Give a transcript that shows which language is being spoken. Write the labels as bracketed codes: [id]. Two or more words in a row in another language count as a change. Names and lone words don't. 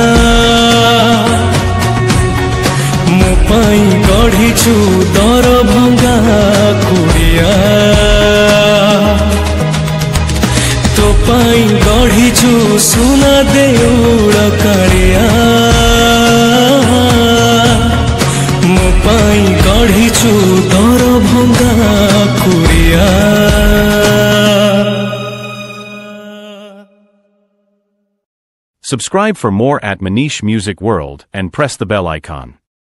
[or] ମୋ ପାଇଁ ଗଢ଼ିଛୁ ଦରଭଙ୍ଗା କୁଡ଼ିଆ ତୋ ପାଇଁ ଗଢ଼ିଛୁ ସୁନା ଦେଉଳ କାଳିଆ ମୋ ପାଇଁ ଗଢ଼ିଛୁ ଦରଭଙ୍ଗା କୁଡ଼ିଆ। [en] Subscribe for more at Manish Music World and press the bell icon.